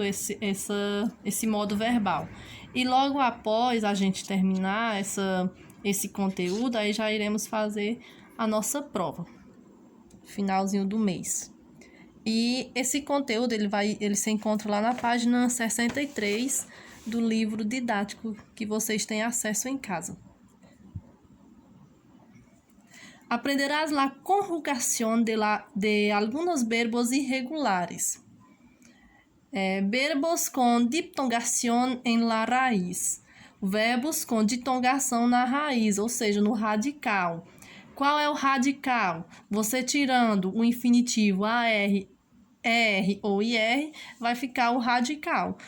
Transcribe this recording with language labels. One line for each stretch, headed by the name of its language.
Portuguese: Esse modo verbal. E logo após a gente terminar esse conteúdo, aí já iremos fazer a nossa prova, finalzinho do mês. E esse conteúdo ele se encontra lá na página 63 do livro didático que vocês têm acesso em casa.
Spanish: Aprenderás la conjugación de algunos verbos irregulares.
Portuguese: Verbos com diptongação em la raiz. Verbos com ditongação na raiz, ou seja, no radical. Qual é o radical? Você tirando o infinitivo AR, ER ou IR, vai ficar o radical.